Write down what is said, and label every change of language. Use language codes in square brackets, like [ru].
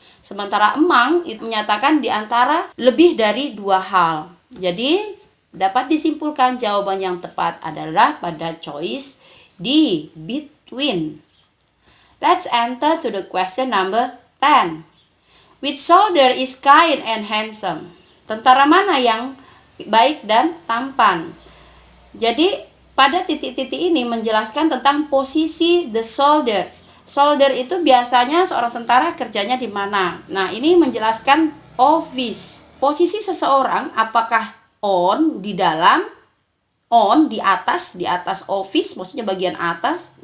[id] Sementara among itu menyatakan di antara lebih dari dua hal. Jadi dapat disimpulkan jawaban yang tepat adalah pada choice D, between. [en] Let's enter to the question number 10. Which soldier is kind and handsome? [id] Tentara mana yang baik dan tampan? Jadi pada titik-titik ini menjelaskan tentang posisi [en] the soldiers. [id] Soldier itu biasanya seorang tentara kerjanya di mana. Nah, ini menjelaskan office. Posisi seseorang apakah on di dalam, on di atas office, maksudnya bagian atas.